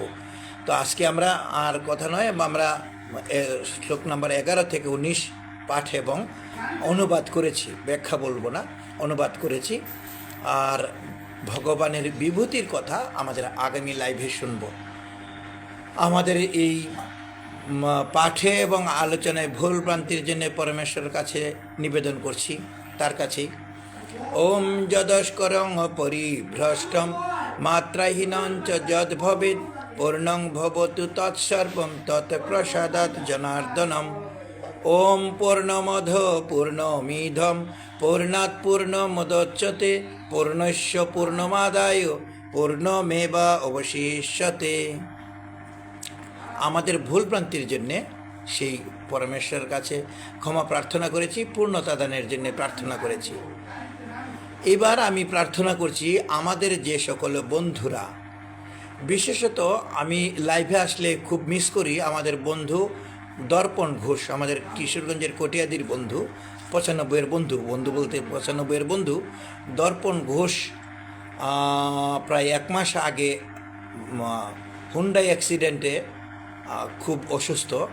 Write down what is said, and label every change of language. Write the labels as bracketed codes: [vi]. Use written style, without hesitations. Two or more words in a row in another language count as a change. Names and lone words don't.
[bn] তো আজকে আমরা আর কথা নয়, আমরা শ্লোক নাম্বার 11 থেকে 19 পাঠ এবং অনুবাদ করেছি, ব্যাখ্যা বলবো না, অনুবাদ করেছি। আর ভগবানের বিভূতির কথা আমাদের আগামী লাইভে শুনব। আমাদের এই পাঠে এবং আলোচনায় ভুল ভ্রান্তির জন্য পরমেশ্বরের কাছে নিবেদন করছি, তার কাছেই। [sa] ওম যদস্করং পরিভ্রষ্টম মাত্রাহীনঞ্চ যদ ভবেৎ পূর্ণং ভবতু তৎসর্বং তৎপ্রসাদাৎ জনার্দনম। ওম পূর্ণমদ পূর্ণমিধম পূর্ণাৎ পূর্ণমুদচ্যতে পূর্ণস্য পূর্ণমাদায় পূর্ণমেবা অবশিষ্যতে। [bn] আমাদের ভুল ভ্রান্তির জন্যে সেই পরমেশ্বরের কাছে ক্ষমা প্রার্থনা করেছি, পূর্ণতা দানের জন্য প্রার্থনা করেছি। এবার আমি প্রার্থনা করছি আমাদের যে সকল বন্ধুরা, বিশেষত আমি লাইভে আসলে খুব মিস করি আমাদের বন্ধু দর্পণ ঘোষ, আমাদের কিশোরগঞ্জের কটিয়াদির বন্ধু, 95-এর বন্ধু, বন্ধু বলতে 95-এর বন্ধু দর্পণ ঘোষ প্রায় 1 মাস আগে হুন্ডাই অ্যাক্সিডেন্টে খুব অসুস্থ।